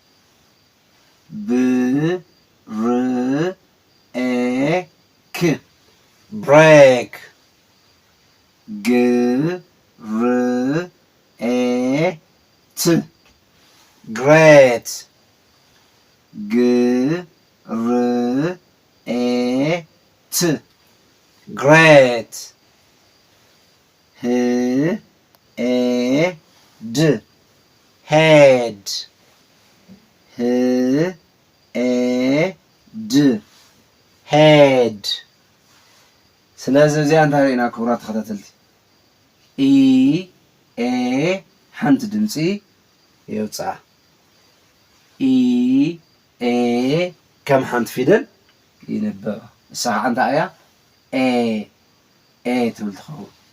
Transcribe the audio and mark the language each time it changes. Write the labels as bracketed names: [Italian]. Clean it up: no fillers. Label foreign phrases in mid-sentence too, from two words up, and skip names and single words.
[English] break break great great great great head head head head [Tigrinya] ስለዚ እዚኣ እንታይ ሪእና ክቡራት ተኸታተልቲ ኤ ሓንቲ ድምፂ የውፅኣ ኤ ከም ሓንቲ ፊደል ይንበባ እሳ ከዓ እንታይ እያ ኤ ትብል ትኸውን